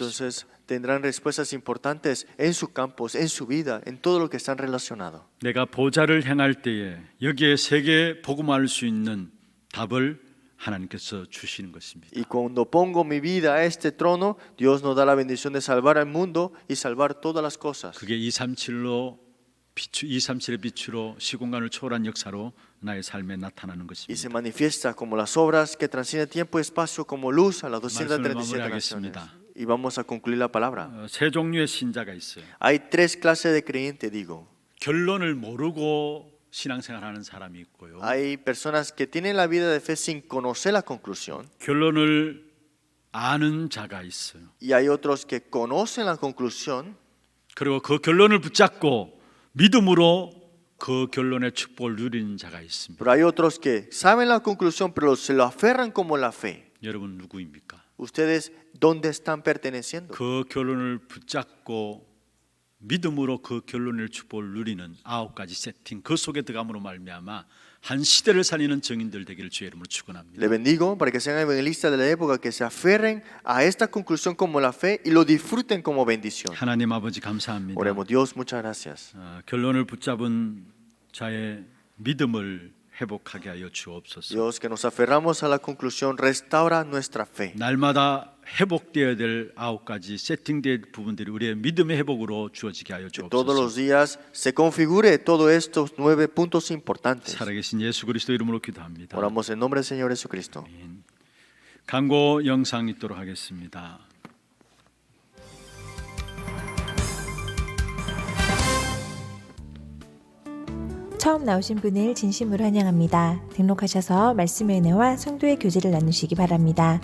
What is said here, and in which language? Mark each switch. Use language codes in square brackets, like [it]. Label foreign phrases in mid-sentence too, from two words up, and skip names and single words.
[es] Entonces tendrán respuestas importantes en sus campos, en su vida, en todo lo que están relacionados. [ko] 내가 보좌를 향할 때에 여기에 세계에 복음할 수 있는 답을 하나님께서 주시는 것입니다. [es] Y cuando pongo mi vida a este trono, Dios nos da la bendición de salvar al mundo y salvar todas las cosas. [ko] 그게 237의 빛으로 시공간을 초월한 역사로 나의 삶에 나타나는 [es] Y se [ko] 것입니다. [es] manifiesta como las obras que trascienden tiempo y espacio como luz a las 237 naciones. Y vamos a concluir la palabra. [ko] 세 종류의 신자가 있어요. [es] Hay tres clases de creyentes, digo. [ko] 결론을 모르고 신앙생활하는 사람이 있고요. [es] Hay personas que tienen la vida de fe sin conocer la conclusión. [ko] 결론을 아는 자가 있어요. [es] Y hay otros que conocen la conclusión [ko] 그리고 그 결론을 붙잡고 믿음으로 그 결론의 축복을 누리는 자가 있습니다. [es] pero hay otros que saben la conclusión pero se lo aferran como la fe. [ko] 여러분 누구입니까? [es] ¿Ustedes dónde están perteneciendo? [ko] 그 결론을 붙잡고 믿음으로 그 결론의 축복을 누리는 9가지 세팅, 그 속에 들어감으로 말미암아 한 시대를 살리는 증인들 되기를 주의 이름으로 축원합니다. [es] Le bendigo para que sean evangelistas de la época, que se aferren a esta conclusión como la fe y lo disfruten como bendición. [ko] 하나님 아버지 감사합니다. [es] Oremos, Dios, muchas gracias. [ko] 결론을 붙잡은 자의 믿음을 회복하게 하여 주옵소서. [es] Dios, que nos aferramos a la conclusión, restaura nuestra fe. [ko] 날마다 회복되어야 될 9가지 세팅된 부분들이 우리의 믿음의 회복으로 주어지게 하여 [es] Que todos [ko] 주옵소서. [es] los días se configure todos estos 9 puntos importantes. [ko] 살아계신 예수 그리스도 이름으로 기도합니다. [es] Oramos en nombre del Señor Jesucristo. [ko] 광고 영상 있도록 하겠습니다. 처음 나오신 분을 진심으로 환영합니다. 등록하셔서 말씀의 은혜와 성도의 교제를 나누시기 바랍니다.